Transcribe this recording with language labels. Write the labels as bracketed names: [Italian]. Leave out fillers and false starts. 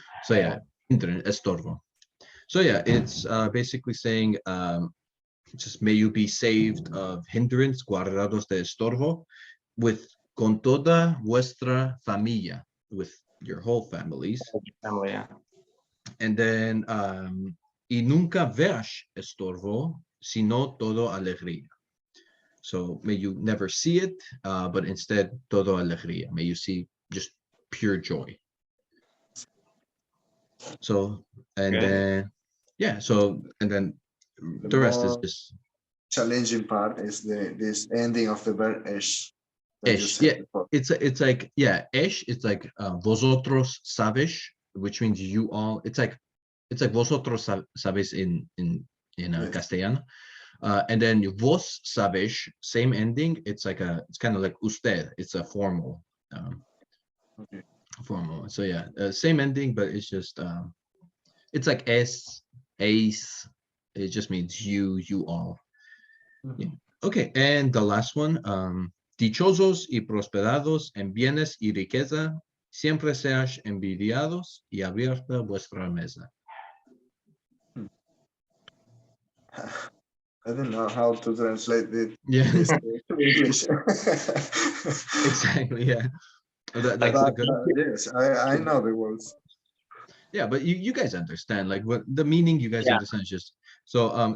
[English] So yeah, hindrance, estorbo. So yeah, it's basically saying just may you be saved of hindrance, [Ladino] guardados de estorbo, [English] with [Ladino] con toda vuestra familia, [English] with your whole families. family, yeah. And then [Ladino] y nunca veas estorbo, sino todo alegría. [English] So may you never see it, but instead [Ladino] todo alegría. [English] May you see just pure joy. So and then yeah, so and then the rest is just challenging part is this ending of the verb esh. Esh, yeah, it's like esh. It's like [Spanish] vosotros sabéis, [English] which means you all. It's like [Spanish] vosotros sabéis [English] in Castellano, and then [Ladino] vos sabéis, [English] same ending. It's kind of like usted. It's a formal, formal. So yeah, same ending, but it's just it's like ace. It just means you all. Yeah. Okay, and the last one. [Ladino] Dichosos y prosperados en bienes y riqueza, siempre seáis envidiados y abierta vuestra mesa. [English] I don't know how to translate it. Yeah. This to English. Exactly. Yeah. Yes, I know the words. Yeah, but you guys understand like what the meaning. You guys understand is just so.